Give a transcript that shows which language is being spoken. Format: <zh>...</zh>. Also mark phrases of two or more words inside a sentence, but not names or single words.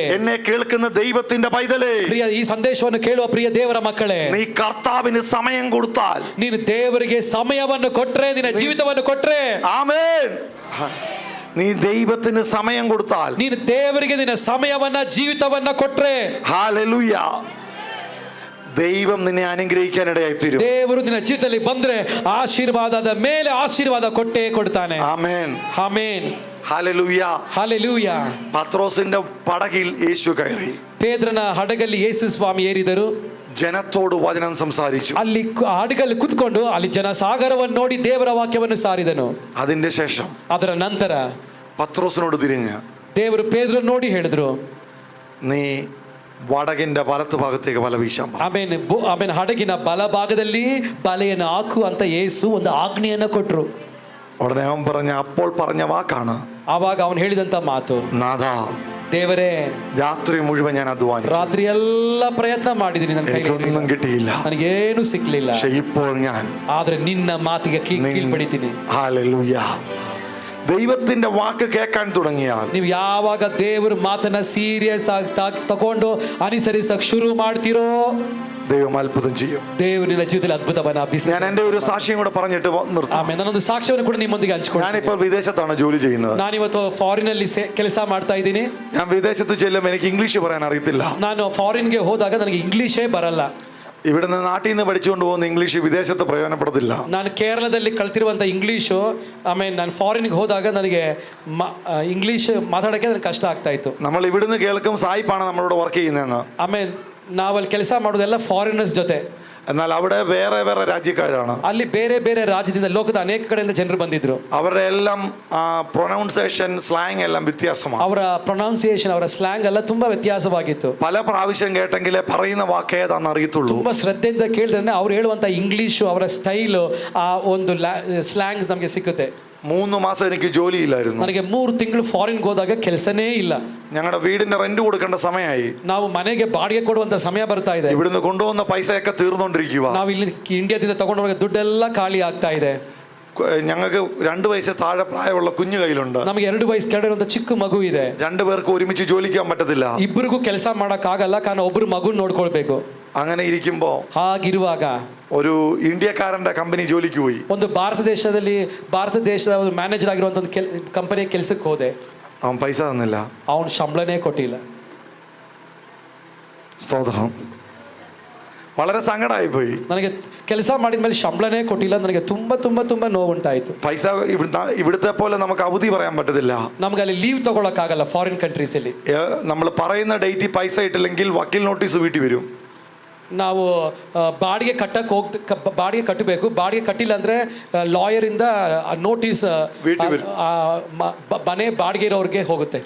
<ml>എന്നെ കേൾക്കുന്ന ദൈവത്തിന്റെ പൈതലേ,</ml> <kn>ಪ್ರಿಯ ಈ ಸಂದೇಶವನ್ನು ಕೇಳುವ ಪ್ರಿಯ ದೇವರ ಮಕ್ಕಳೇ,</kn> <ml>നീ കർത്താവിന് സമയം കൊടുത്താൽ,</ml> <kn>ನೀನು ದೇವರಿಗೆ ಸಮಯವನ್ನು ಕೊಟ್ರೆ, ನಿನ್ನ ಜೀವಿತವನ್ನು ಕೊಟ್ರೆ,</kn> <ml>ആമേൻ, നീ ദൈവത്തിന് സമയം കൊടുത്താൽ,</ml> <kn>ನೀನು ದೇವರಿಗೆ ನಿನ್ನ ಸಮಯವನ್ನ, ಜೀವಿತವನ್ನ ಕೊಟ್ರೆ,</kn> <ml>ഹല്ലേലൂയ, ദൈവം നിന്നെ അനുഗ്രഹിക്കാനിടയായി തീരും.</ml> <kn>ದೇವರು ನಿನ್ನ ಜೀವಿತದಲ್ಲಿ ಬಂದ್ರೆ ಆಶೀರ್ವಾದದ ಮೇಲೆ ಆಶೀರ್ವಾದ ಕೊಟ್ಟೇ ಕೊಡ್ತಾನೆ.</kn> <ml>ആമേൻ,</ml> <kn>ಆಮೆನ್,</kn> <ml>ഹല്ലേലൂയ.</ml> <kn>ಹಾಲೆಲೂಯ.</kn> <ml>പത്രോസിന്റെ പടകിൽ യേശു കയറി.</ml> <kn>ಪೇತ್ರನ ಹಡಗಲ್ಲಿ ಯೇಸು ಸ್ವಾಮಿ ಏರಿದರು.</kn> <ml>ജനത്തോട് വചനം സംസാരിച്ചു.</ml> <kn>ಅಲ್ಲಿ ಹಡಗಲ್ಲಿ ಕುತ್ಕೊಂಡು ಅಲ್ಲಿ ಜನಸಾಗರವನ್ನು ನೋಡಿ ದೇವರ ವಾಕ್ಯವನ್ನು ಸಾರಿದನು.</kn> <ml>അതിന്റെ ശേഷം</ml> <kn>ಅದರ ನಂತರ</kn> <ml>പത്രോസിനോട് തിരിഞ്ഞ്,</ml> <kn>ದೇವರು ಪೇತ್ರನ ನೋಡಿ ಹೇಳಿದ್ರು,</kn> <ml>നീ വടകിന്റെ വലത്ത് ഭാഗത്തേക്ക് വല വീശാൻ പറ.</ml> <kn>ಆಮೇಲೆ ಹಡಗಿನ ಬಲಭಾಗದಲ್ಲಿ ಬಲೆಯನ್ನು ಹಾಕು ಅಂತ ಯೇಸು ಒಂದು ಆಜ್ಞೆಯನ್ನ ಕೊಟ್ರು.</kn> <ml>ഉടനെ അവൻ അപ്പോൾ പറഞ്ഞ വാക്കാണ്,</ml> <kn>ಆವಾಗ ಅವನು ಹೇಳಿದಂತ ಮಾತು,</kn> <ml>നാഥാ,</ml> <kn>ದೇವರೇ,</kn> <ml>രാത്രി മുഴുവൻ ഞാൻ അധ്വാനിച്ചു,</ml> <kn>ರಾತ್ರಿ ಎಲ್ಲ ಪ್ರಯತ್ನ ಮಾಡಿದೀನಿ, ನನ್ನ</kn> <ml>എനിക്കൊന്നും കിട്ടിയില്ല.</ml> <kn>ನನಗೇನು ಸಿಕ್ಲಿಲ್ಲ.</kn> <ml>പക്ഷെ ഇപ്പോൾ ഞാൻ</ml> <kn>ಆದ್ರೆ ನಿನ್ನ ಮಾತಿಗೆ ಕೀಳ್ಪಡಿತೀನಿ.</kn> <ml>ഹല്ലേലൂയ. ദൈവത്തിന്റെ വാക്ക് കേൾക്കാൻ തുടങ്ങിയാൽ,</ml> <kn>ನೀವು ಯಾವಾಗ ದೇವರ ಮಾತನ್ನ ಸೀರಿಯಸ್ ಆಗಿ ತಗೊಂಡು ಅನುಸರಿಸಕ್ ಶುರು ಮಾಡ್ತೀರೋ,</kn> <ml>ദൈവം അത്ഭുതം ചെയ്യും.</ml> <kn>ದೇವರು ನಿನ್ನ ಜೀವಿತದಲ್ಲಿ ಅದ್ಭುತವನ್ನ</kn> <ml>ഞാൻ എൻ്റെ ഒരു സാക്ഷ്യം കൂടെ പറഞ്ഞിട്ട് നിർത്താം.</ml> <kn>ಆಮೇಲೆ ನಾನೊಂದು ಸಾಕ್ಷ್ಯವನ್ನು ಕೂಡ ನಿಮ್ಮೊಂದಿಗೆ ಹಂಚ್ಕೊಂಡು,</kn> <ml>ഞാനിപ്പോൾ വിദേശത്താണ് ജോലി ചെയ്യുന്നത്.</ml> <kn>ನಾನಿವತ್ತು ಫಾರಿನ್ ಅಲ್ಲಿ ಕೆಲಸ ಮಾಡ್ತಾ ಇದ್ದೀನಿ.</kn> <ml>ഞാൻ വിദേശത്ത് ചെല്ലുമ്പോൾ എനിക്ക് ഇംഗ്ലീഷ് പറയാൻ അറിയത്തില്ല.</ml> <kn>ನಾನು ಫಾರಿನ್ಗೆ ಹೋದಾಗ ನನಗೆ ಇಂಗ್ಲಿಷೇ ಬರಲ್ಲ.</kn> <ml>ഇവിടുന്ന് നാട്ടിൽ നിന്ന് പഠിച്ചുകൊണ്ട് പോകുന്ന ഇംഗ്ലീഷ് വിദേശത്ത് പ്രയോജനപ്പെടത്തില്ല.</ml> <kn>ನಾನು ಕೇರಳದಲ್ಲಿ ಕಲ್ತಿರುವಂಥ ಇಂಗ್ಲೀಷು, ಆಮೇಲೆ ನಾನು ಫಾರಿನ್ಗೆ ಹೋದಾಗ ನನಗೆ ಇಂಗ್ಲೀಷ್ ಮಾತಾಡೋಕ್ಕೆ ನನಗೆ ಕಷ್ಟ ಆಗ್ತಾ ಇತ್ತು.</kn> <ml>നമ്മൾ ഇവിടുന്ന് കേൾക്കും സായിപ്പാണ് നമ്മളോട് വർക്ക് ചെയ്യുന്നതെന്ന്.</ml> <kn>ಆಮೇಲೆ ನಾವಲ್ಲಿ ಕೆಲಸ ಮಾಡೋದೆಲ್ಲ ಫಾರಿನರ್ಸ್ ಜೊತೆ.</kn> <ml>എന്നാൽ അവിടെ വേറെ വേറെ രാജ്യക്കാരാണ്.</ml> <kn>ಅಲ್ಲಿ ಬೇರೆ ಬೇರೆ ರಾಜ್ಯದಿಂದ ಲೋಕದ ಅನೇಕ ಕಡೆಯಿಂದ ಜನರು ಬಂದಿದ್ರು.</kn> <ml>അവരുടെ എല്ലാം</ml> <en>pronunciation slang</en> <ml>എല്ലാം വ്യത്യാസമാണ്.</ml> <kn>ಅವರ ಪ್ರೊನೌನ್ಸಿಯೇಷನ್, ಅವರ ಸ್ಲ್ಯಾಂಗ್ ಎಲ್ಲ ತುಂಬಾ ವ್ಯತ್ಯಾಸವಾಗಿತ್ತು.</kn> <ml>പല പ്രാവശ്യം കേട്ടെങ്കിലേ പറയുന്ന വാക്ക് ഏതാണെന്ന് അറിയത്തുള്ളൂ.</ml> <kn>ತುಂಬಾ ಶ್ರದ್ಧೆಯಿಂದ ಕೇಳಿದ್ರೆ ಅವ್ರು ಹೇಳುವಂತ ಇಂಗ್ಲಿಷು, ಅವರ ಸ್ಟೈಲು, ಆ ಒಂದು ಸ್ಲ್ಯಾಂಗ್ ನಮಗೆ ಸಿಕ್ಕುತ್ತೆ.</kn> <ml>3 മാസം എനിക്ക് ജോലിയില്ലായിരുന്നു.</ml> <kn>ನನಗೆ 3 ತಿಂಗಳು ಫಾರಿನ್ಗೆ ಹೋದಾಗ ಕೆಲಸನೇ ಇಲ್ಲ.</kn> <ml>ഞങ്ങളുടെ വീടിന്റെ റെന്റ് കൊടുക്കേണ്ട സമയമായി.</ml> <kn>ನಾವು ಮನೆಗೆ ಬಾಡಿಗೆ ಕೊಡುವಂತ ಸಮಯ ಬರ್ತಾ ಇದೆ.</kn> <ml>ഇവിടുന്ന് കൊണ്ടുവന്ന പൈസയൊക്കെ തീർന്നുകൊണ്ടിരിക്കുക.</ml> <kn>ನಾವು ಇಲ್ಲಿ ಇಂಡಿಯಾದಿಂದ ತಗೊಂಡೋಗ ದುಡ್ಡೆಲ್ಲ ಖಾಲಿ ಆಗ್ತಾ ಇದೆ.</kn> <ml>ഞങ്ങൾക്ക് 2 വയസ്സ് താഴെ പ്രായമുള്ള കുഞ്ഞു കയ്യിലുണ്ട്.</ml> <kn>ನಮಗೆ 2 ವಯಸ್ಸು ಕೆಳಗಿರುವಂತ ಚಿಕ್ಕ ಮಗು ಇದೆ.</kn> <ml>2 പേർക്ക് ഒരുമിച്ച് ജോലിക്കാൻ പറ്റത്തില്ല.</ml> <kn>ಇಬ್ಬರಿಗೂ ಕೆಲಸ ಮಾಡಕ್ ಆಗಲ್ಲ, ಕಾರಣ ಒಬ್ರು ಮಗುನ್ ನೋಡ್ಕೊಳ್ಬೇಕು.</kn> <ml>അങ്ങനെ ഇരിക്കുമ്പോ</ml> <kn>ಹಾಗಿರುವಾಗ</kn> <ml>ഒരു ഇന്ത്യക്കാരന്റെ ಕಂಪನಿ ജോലിക്ക് പോയി.</ml> <kn>ಒಂದು ಭಾರತ ದೇಶದ ಒಂದು ಮ್ಯಾನೇಜರ್ ಆಗಿರುವಂತ ಒಂದು ಕಂಪನಿ ಕೆಲಸಕ್ಕೆ ಹೋದೆ.</kn> <ml>അവൻ പൈസ തന്നില്ല.</ml> <kn>ಅವನು ಸಂಬಳನೇ ಕೊಟ್ಟಿಲ್ಲ.</kn> <ml>സ്തോത്രം. വളരെ സങ്കടമായി പോയി.</ml> <kn>ನನಗೆ ಕೆಲಸ ಮಾಡಿದ ಮೇಲೆ ಸಂಬಳನೇ ಕೊಟ್ಟಿಲ್ಲ. ನನಗೆ ತುಂಬಾ ತುಂಬಾ ತುಂಬಾ ನೋವುಂಟಾಯಿತು.</kn> <ml>പൈസ ഇവിടുത്തെ പോലെ നമുക്ക് അവധി പറയാൻ പറ്റത്തില്ല.</ml> <kn>ನಮ್ಗೆ ಅಲ್ಲಿ ಲೀವ್ ತಗೊಳಕ್ಕಾಗಲ್ಲ</kn> <en>foreign countries</en> <kn>ಅಲ್ಲಿ.</kn> <ml>നമ്മൾ പറയുന്ന ഡേറ്റിൽ പൈസ ഇട്ടില്ലെങ്കിൽ വക്കീൽ നോട്ടീസ് വീട്ടിൽ വരും.</ml> <kn>ನಾವು ಬಾಡಿಗೆ ಕಟ್ಟಬೇಕು. ಬಾಡಿಗೆ ಕಟ್ಟಿಲ್ಲ ಅಂದ್ರೆ ಲಾಯರ್ ಇಂದ ನೋಟಿಸ್ ಮನೆ ಬಾಡಿಗೆ ಇರೋರಿಗೆ ಹೋಗುತ್ತೆ.</kn>